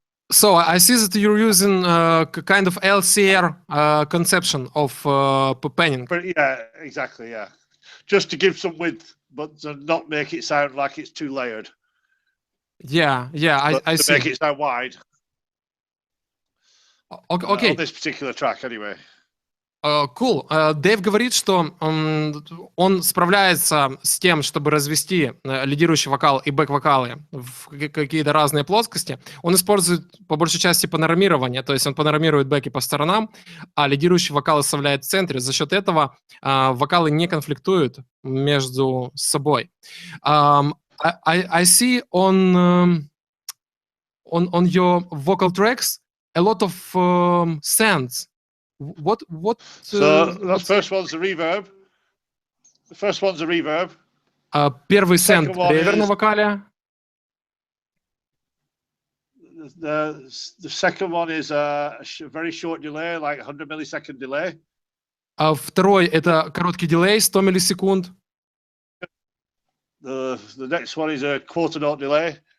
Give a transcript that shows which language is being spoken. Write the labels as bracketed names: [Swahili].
[English] So I see that you're using kind of LCR conception of panning. Yeah, exactly. Yeah, just to give some width, but to not make it sound like it's too layered. Yeah, I see. To make it sound wide. Okay. On this particular track, anyway. Cool. [Russian] Дэйв говорит, что он справляется с тем, чтобы развести лидирующий вокал и бэк-вокалы в какие-то разные плоскости. Он использует по большей части панорамирование, то есть он панорамирует бэки по сторонам, а лидирующий вокал оставляет в центре. За счет этого вокалы не конфликтуют между собой. [English] I see on your vocal tracks a lot of sends. What? So the first one's the reverb. The first one's the reverb. [Russian] Первый сенд ревер на вокале. [English] The second one is a very short delay, like 100 millisecond delay. [Russian] Второй это короткий дилей, 100 миллисекунд. [English] The next one is a quarter note delay.